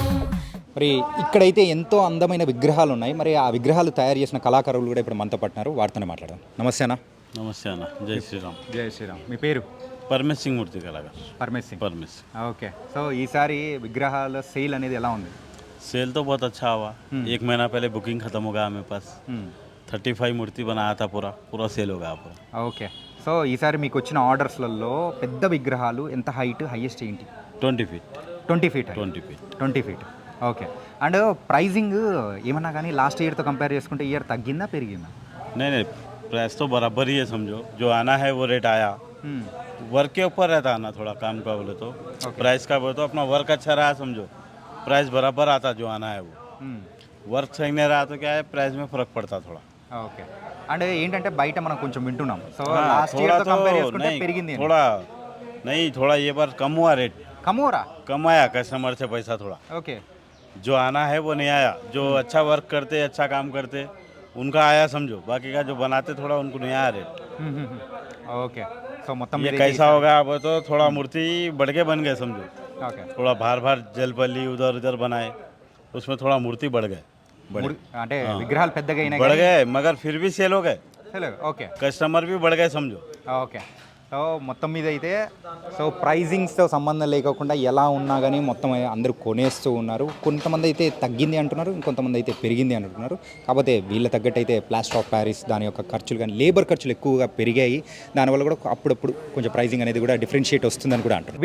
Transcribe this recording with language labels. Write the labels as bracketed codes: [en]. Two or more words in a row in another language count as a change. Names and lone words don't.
[te] మరి ఇక్కడైతే ఎంతో అందమైన విగ్రహాలు ఉన్నాయి. మరి ఆ విగ్రహాలు తయారు చేసిన కళాకారులు కూడా ఇప్పుడు మనతో పట్టినారు. వారితోనే మాట్లాడదాం. నమస్తే అన్న. నమస్తే అన్న. జై శ్రీరామ్. జై శ్రీరామ్. మీ పేరు? పరమేశ్ సింగ్ మూర్తి కళాకారు. పరమేశ్ సింగ్. परमेश। ఓకే. సో ఈసారి విగ్రహాల సేల్ అనేది ఎలా ఉంది? [hi] सेल तो बहुत अच्छा हुआ। एक महीना पहले बुकिंग खत्म हो गया मेरे पास। 35 मूर्ति बनाया था, पूरा सेल हो गया पूरा। [te] ఓకే. సో ఈసారి మీకు వచ్చిన ఆర్డర్స్లలో పెద్ద విగ్రహాలు ఎంత హైయెస్ట్ ఏంటి? [hi] 20 फीट। [te] 20 ఫీట్. [hi] 20 फीट। [te] 20 ఫీట్. ఓకే. [en] and pricing [te] ఏమన్నా కానీ [en] last year compare [te] చేసుకుంటే ఇయర్ తగ్గిందా పెరిగిందా? [hi] नहीं प्राइस तो बराबर ही है, समझो जो आना है वो रेट आया। वर्क के ऊपर रहता है ना, थोड़ा काम का बोले तो प्राइस का बोले तो अपना वर्क अच्छा रहा, समझो प्राइस बराबर आता जो आना है वो। वर्क सही नहीं रहा तो क्या है, प्राइस में फर्क पड़ता थोड़ा। [te] ఓకే. అండ్ ఏంటంటే బయట మనం కొంచెం వింటున్నాం. సో [en] last year compare [te] చేసుకుంటే పెరిగింది. [hi] थोड़ा नहीं, थोड़ा ये बार कम हुआ रेट। कम हो रहा? कम आया कस्टमर से पैसा थोड़ा। ओके. जो आना है वो नहीं आया। जो अच्छा वर्क करते, अच्छा काम करते, उनका आया समझो। बाकी का जो बनाते थोड़ा उनको नहीं आया रेट। [en] Okay. So మొత్తం [hi] ये कैसा होगा अब तो थोड़ा मूर्ति बढ़ के बन गए समझो। ओके. थोड़ा बार जलपल्ली उधर उधर बनाए, उसमें थोड़ा मूर्ति बढ़ गए। [te] అంటే విగ్రహాలు పెద్దగా అయినాయి, [hi] बढ़ गए मगर फिर भी सेल हो गए। [te] ఓకే. [hi] कस्टमर भी बढ़ गए समझो। [te] ఓకే. సో మొత్తం మీద అయితే [en] so pricings [te] సంబంధం లేకుండా ఎలా ఉన్నా కానీ మొత్తం అందరూ కొనేస్తూ ఉన్నారు. కొంతమంది అయితే తగ్గింది అంటున్నారు, ఇంకొంతమంది అయితే పెరిగింది అంటున్నారు. కాకపోతే వీళ్ళ తగ్గట్టు అయితే [en] plaster of Paris [te] దాని యొక్క ఖర్చులు కానీ లేబర్ ఖర్చులు ఎక్కువగా పెరిగాయి. దానివల్ల కూడా అప్పుడప్పుడు కొంచెం ప్రైజింగ్ అనేది కూడా డిఫరెన్షియేట్ వస్తుందని కూడా అంటారు.